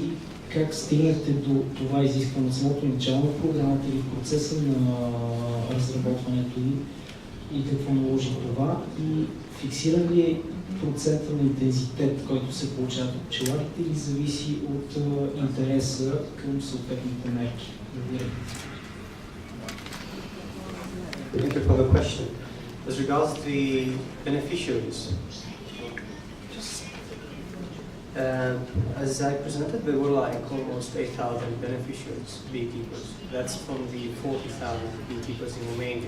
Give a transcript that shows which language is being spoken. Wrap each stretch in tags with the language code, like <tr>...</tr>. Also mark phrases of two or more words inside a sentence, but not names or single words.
<bg>Как стигнахте до това изискване от самото начало на програмата или в процеса на разработването ѝ? И какво наложи това? И фиксиран ли е процента на интензитет, който се получава от пчеларите, или зависи от интереса към съответните мерки? Благодаря.</bg> <en>Thank you for the question. As regards the beneficiaries, As I presented, there were like almost 8,000 beneficiaries, beekeepers. That's from the 40,000 beekeepers in Romania.</en>